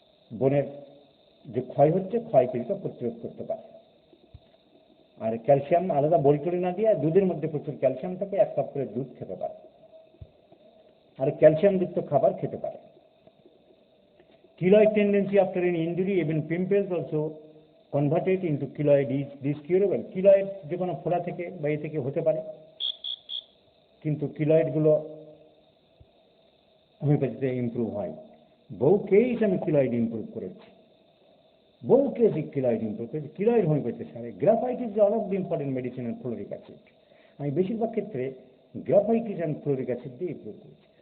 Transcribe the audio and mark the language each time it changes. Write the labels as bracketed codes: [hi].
[bn] বোনের যে ক্ষয় হচ্ছে, ক্ষয়কে প্রতিরোধ করতে পারে। আর ক্যালসিয়াম আলাদা বড়ি টড়ি না দিয়ে দুধের মধ্যে প্রচুর ক্যালসিয়াম থাকে, 1 কাপ করে দুধ খেতে পারে, আর ক্যালসিয়ামযুক্ত খাবার খেতে পারে। [en] Keloid tendency after an injury, even pimples also converted into keloid is this curable? [bn] Keloid যে কোনো ফোড়া থেকে বা এ থেকে হতে পারে, কিন্তু কিলয়েডগুলো হোমিওপ্যাথিতে ইমপ্রুভ হয়। বহু কেস আমি কিলয়েড ইমপ্রুভ করেছি, বহু কেস কিলয়েড ইমপ্রুভ করেছি, কিলয়েড হোমিওপ্যাথি সারে। [en] Graphite is all of the important medicine and fluoric acid. [bn] আমি বেশিরভাগ ক্ষেত্রে গ্রাফাইটিস অ্যান্ড ফ্লোরিক অ্যাসিড দিয়ে ইমপ্রুভ করেছি।